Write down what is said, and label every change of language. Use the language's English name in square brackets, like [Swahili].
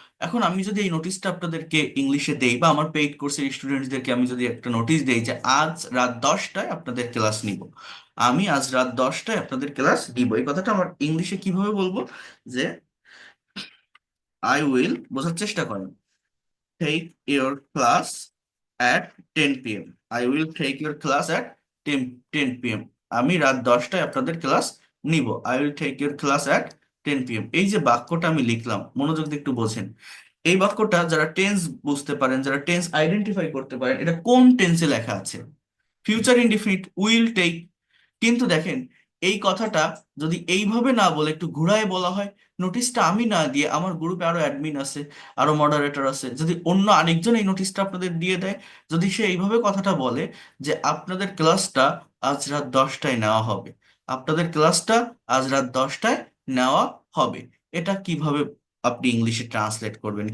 [Bangla] এখন আমি যদি এই নোটিশটা আপনাদেরকে ইংলিশে দেই, বা আমার পেইড কোর্সের স্টুডেন্টসদেরকে আমি যদি একটা নোটিশ দেই যে আজ রাত 10টায় আপনাদের ক্লাস নিব, আমি আজ রাত 10টায় আপনাদের ক্লাস নিব, এই কথাটা আমার ইংলিশে কিভাবে বলবো? [English] যে I will, [Bangla] বোঝার চেষ্টা করেন, [English] take your class at 10 p.m. I will take your class at 10 p.m. [Bangla] আমি রাত 10টায় আপনাদের ক্লাস নিব। [English] I will take your class at 10 p.m. [Bangla] এই যে বাক্যটা আমি লিখলাম, মনোযোগ দিয়ে একটু বোঝেন। এই বাক্যটা যারা টেন্স বুঝতে পারেন, যারা টেন্স আইডেন্টিফাই করতে পারেন, এটা কোন টেন্সে লেখা আছে? Future indefinite, will take. কিন্তু দেখেন, এই কথাটা যদি এইভাবে না বলে একটু ঘুরায় বলা হয়, নোটিশটা আমি না দিয়ে আমার গ্রুপে আরো অ্যাডমিন আছে, আরো মডারেটর আছে, যদি অন্য আরেকজন এই নোটিশটা আপনাদের দিয়ে দেয়, যদি সে এইভাবে কথাটা বলে যে আপনাদের ক্লাসটা আজ রাত 10টায় নেওয়া হবে, আপনাদের ক্লাসটা আজ রাত 10টায় নেওয়া হবে, এটা কিভাবে আপনি ইংলিশে ট্রান্সলেট করবেন?